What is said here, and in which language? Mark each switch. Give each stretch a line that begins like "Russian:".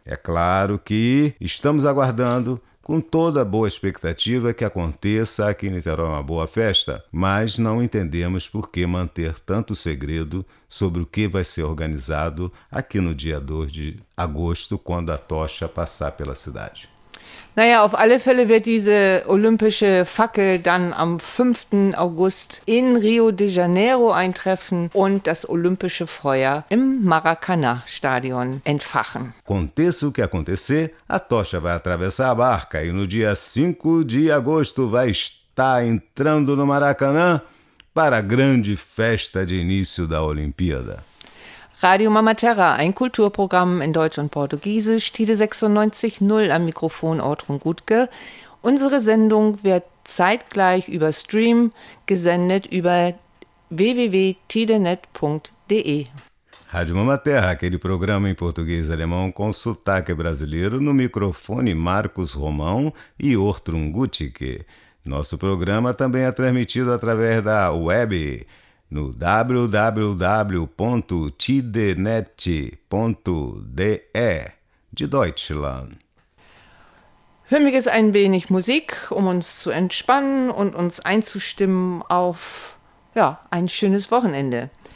Portuguese: É claro que estamos aguardando, com toda a boa expectativa, que aconteça aqui em Niterói uma boa festa, mas não entendemos por que manter tanto segredo sobre o que vai ser organizado aqui no dia 2 de agosto, quando a tocha passar pela cidade.
German: Naja, auf alle Fälle wird diese olympische Fackel dann am 5. August in Rio de Janeiro eintreffen und das olympische Feuer im Maracanã-Stadion entfachen.
Portuguese: Aconteça o que acontecer, a tocha vai atravessar a barca e no dia 5 de agosto vai estar entrando no Maracanã para a grande festa de início da Olimpíada.
German: Radio Mama Terra, ein Kulturprogramm in Deutsch und Portugiesisch, Tide 96.0 am Mikrofon Ortrun Gutke. Unsere Sendung wird zeitgleich über Stream gesendet über www.tidenet.de.
Portuguese: Radio Mama Terra, aquele programa em português alemão com sotaque brasileiro, no microfone Marcos Romão e Ortrun Gutke. Nosso programa também é transmitido através da web, no www.tidenet.de, de Deutschland.
German: Hören wir ein wenig Musik, uns zu entspannen und uns einzustimmen auf ein schönes Wochenende.